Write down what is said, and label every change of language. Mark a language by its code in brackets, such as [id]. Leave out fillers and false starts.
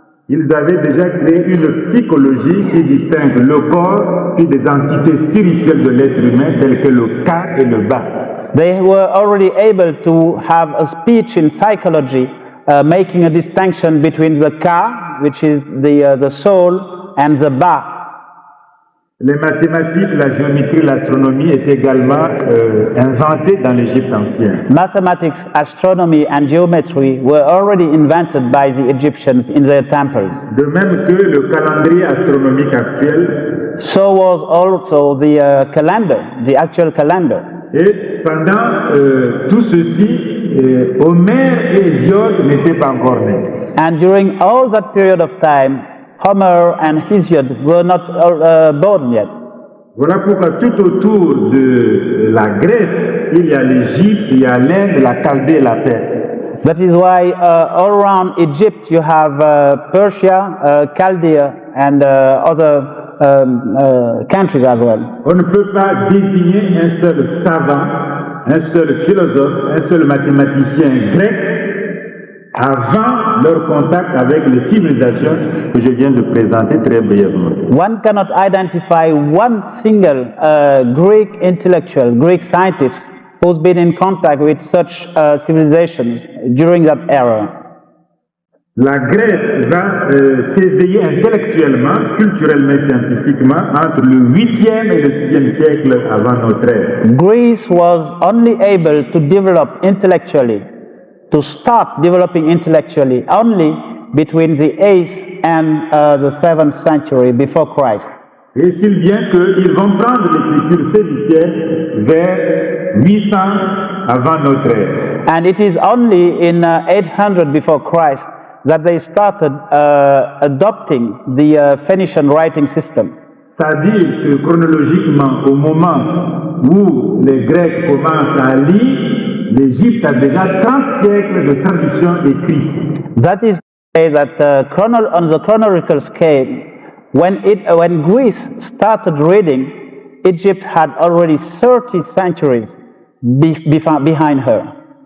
[fr] Ils avaient déjà créé une psychologie qui distingue le corps et des entités spirituelles de l'être humain telles que le ka et le ba. [en] They were already able to have a speech in psychology making a distinction between the ka, which is the soul, and the ba. [fr] Les mathématiques, la géométrie, l'astronomie étaient également inventées dans l'Égypte ancienne. [en] Mathematics, astronomy, and geometry were already invented by the Egyptians in their temples. [fr] De même que le calendrier astronomique actuel. [en] So was also the calendar, the actual calendar. [fr] Et pendant tout ceci, Homère et Hésiode n'étaient pas encore nés. [en] And during all that period of time, Homer and Hesiod were not born yet. [fr] Voilà pourquoi tout autour de la Grèce, il y a l'Égypte, il y a l'Inde, la Chaldée et la Perse. [en] That is why all around Egypt you have Persia, Chaldea, and other countries as well. [fr] On ne peut pas désigner un seul savant, un seul philosophe, un seul mathématicien grec avant leur contact avec les civilisations que je viens de présenter très brièvement. [en] One cannot identify one single Greek intellectual, Greek scientist who's been in contact with such civilizations during that era. [fr] La Grèce va s'éveiller intellectuellement, culturellement et scientifiquement entre le 8e et le 6e siècle avant notre ère. [en] Greece was only able to develop intellectually, to start developing intellectually only between the 8th and the 7th century before Christ. [fr] Et si bien qu'ils vont prendre l'écriture phénicienne vers 800 avant notre ère. [en] And it is only in 800 before Christ that they started adopting the Phoenician writing system. [fr] C'est-à-dire que chronologiquement, au moment où les Grecs commencent à lire, l'Égypte a déjà 30 siècles de tradition écrite. [en] That is to say that on the chronological scale, when Greece started reading, Egypt had already 30 centuries behind her.